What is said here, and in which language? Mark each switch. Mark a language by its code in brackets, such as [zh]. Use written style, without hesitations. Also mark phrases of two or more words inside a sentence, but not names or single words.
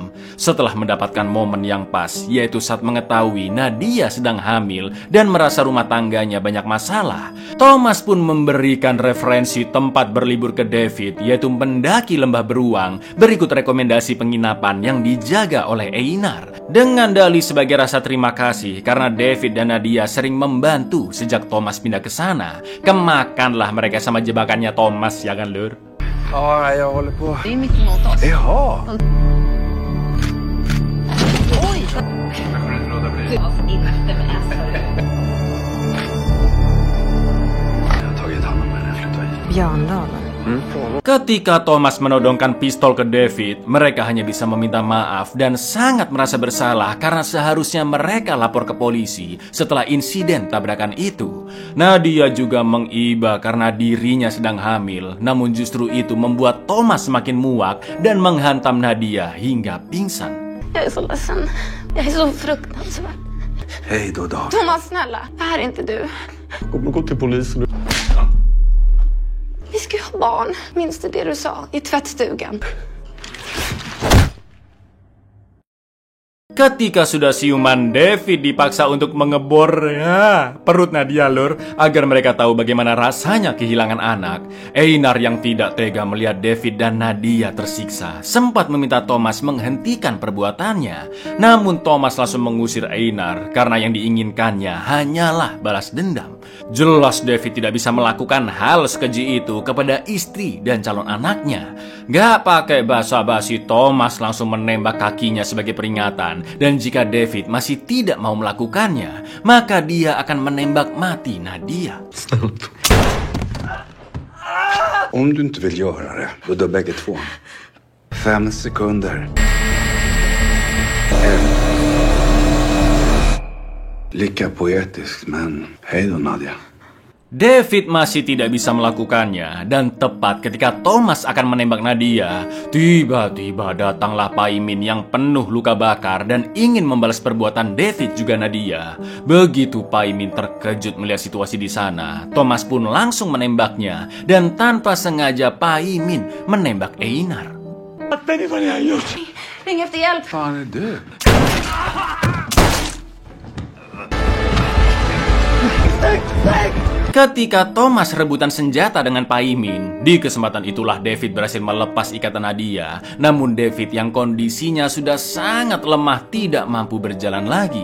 [id] Setelah mendapatkan momen yang pas, yaitu saat mengetahui Nadia sedang hamil dan merasa rumah tangganya banyak masalah, Thomas pun memberikan referensi tempat berlibur ke David, yaitu mendaki lembah beruang berikut rekomendasi penginapan yang dijaga oleh Einar. Dengan dalih sebagai rasa terima kasih karena David dan Nadia sering membantu sejak Thomas pindah ke sana, kemakanlah mereka sama jebakannya Thomas, ya kan, Lur? [sv] Ja, jag håller på. Det är mycket mot oss. Jaha. Oj! Inte med Björndalen. [id] Ketika Thomas menodongkan pistol ke David, mereka hanya bisa meminta maaf dan sangat merasa bersalah karena seharusnya mereka lapor ke polisi setelah insiden tabrakan itu. Nadia juga mengiba karena dirinya sedang hamil, namun justru itu membuat Thomas semakin muak dan menghantam Nadia hingga pingsan. [sv] Jag är så ledsen. Jag är så fruktansvärd. Hej då, Dag. Thomas, snälla. Det här är inte du. Gå till polisen. Vi ska ju ha barn. Minns du det du sa i tvättstugan? [id] Ketika sudah siuman, David dipaksa untuk mengebor perut Nadia Lur agar mereka tahu bagaimana rasanya kehilangan anak. Einar yang tidak tega melihat David dan Nadia tersiksa sempat meminta Thomas menghentikan perbuatannya. Namun Thomas langsung mengusir Einar karena yang diinginkannya hanyalah balas dendam. Jelas David tidak bisa melakukan hal sekeji itu kepada istri dan calon anaknya. Gak pakai basa-basi, Thomas langsung menembak kakinya sebagai peringatan. Dan jika David masih tidak mau melakukannya, maka dia akan menembak mati Nadia. [sv] Om du inte vill göra det, då dör bägge två. 5 sekunder. Lika poetiskt, men hej då, Nadia. [id] David masih tidak bisa melakukannya, dan tepat ketika Thomas akan menembak Nadia, tiba-tiba datanglah Paimin yang penuh luka bakar dan ingin membalas perbuatan David juga Nadia. Begitu Paimin terkejut melihat situasi di sana, Thomas pun langsung menembaknya, dan tanpa sengaja Paimin menembak Einar. [sv] Ring efter hjälp. Fan är du? [id] Ketika Thomas rebutan senjata dengan Paimin, di kesempatan itulah David berhasil melepas ikatan Nadia. Namun David yang kondisinya sudah sangat lemah tidak mampu berjalan lagi.